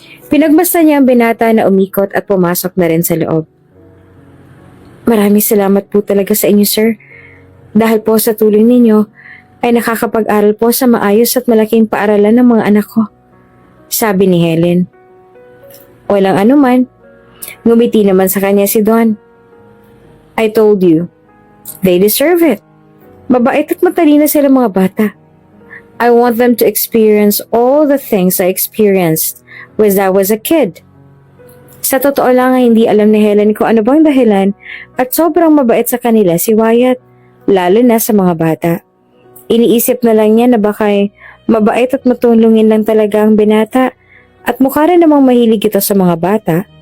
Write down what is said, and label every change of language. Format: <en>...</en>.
<tl>Pinagmasdan niya ang binata na umikot at pumasok na rin sa loob. "Maraming salamat po talaga sa inyo, sir. Dahil po sa tulong ninyo, ay nakakapag-aral po sa maayos at malaking paaralan ng mga anak ko," sabi ni Helen. "Walang anuman." Ngumiti naman sa kanya si Don.</tl> <en>"I told you, they deserve it.</en> <tl>Mabait at matalino sila mga bata.</tl> <en>I want them to experience all the things I experienced when I was a kid."</en> <tl>Sa totoo lang ay hindi alam ni Helen kung ano bang dahilan at sobrang mabait sa kanila si Wyatt, lalo na sa mga bata. Iniisip na lang niya na baka'y mabait at matulungin lang talaga ang binata at mukha rin namang mahilig ito sa mga bata.</tl>